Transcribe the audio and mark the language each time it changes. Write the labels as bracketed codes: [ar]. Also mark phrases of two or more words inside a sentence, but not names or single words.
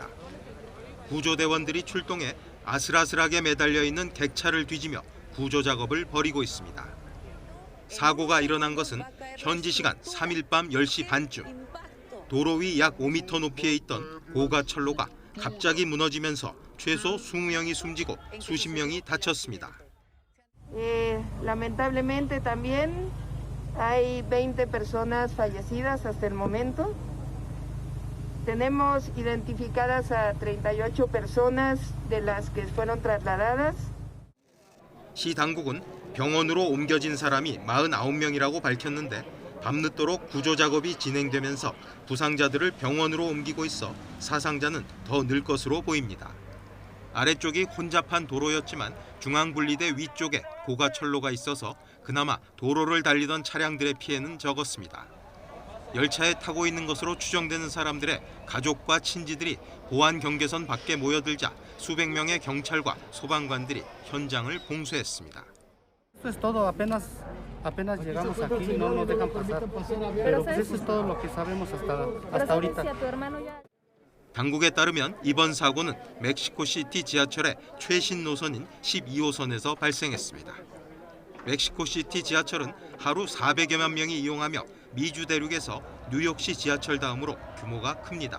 [ko] 구조대원들이 출동해 아슬아슬하게 매달려 있는 객차를 뒤지며 구조 작업을 벌이고 있습니다. 사고가 일어난 것은 현지 시간 3일 밤 10시 반쯤. 도로 위 약 5m 높이에 있던 고가 철로가 갑자기 무너지면서 최소 20명이 숨지고 수십 명이 다쳤습니다. [es] Lamentablemente también hay 20 personas fallecidas hasta el momento. Tenemos identificadas a 38 personas de las que fueron trasladadas. [ko] 시 당국은 병원으로 옮겨진 사람이 49명이라고 밝혔는데 밤늦도록 구조 작업이 진행되면서 부상자들을 병원으로 옮기고 있어 사상자는 더 늘 것으로 보입니다. 아래쪽이 혼잡한 도로였지만 중앙분리대 위쪽에 고가철로가 있어서 그나마 도로를 달리던 차량들의 피해는 적었습니다. 열차에 타고 있는 것으로 추정되는 사람들의 가족과 친지들이 보안 경계선 밖에 모여들자 수백 명의 경찰과 소방관들이 현장을 봉쇄했습니다. [es] Esto es todo, apenas llegamos aquí, no nos dejan pasar. Pero pues eso es todo lo que sabemos hasta ahorita. [ko] 당국에 따르면 이번 사고는 멕시코시티 지하철의 최신 노선인 12호선에서 발생했습니다. 멕시코시티 지하철은 하루 400여만 명이 이용하며 미주 대륙에서 뉴욕시 지하철 다음으로 규모가 큽니다.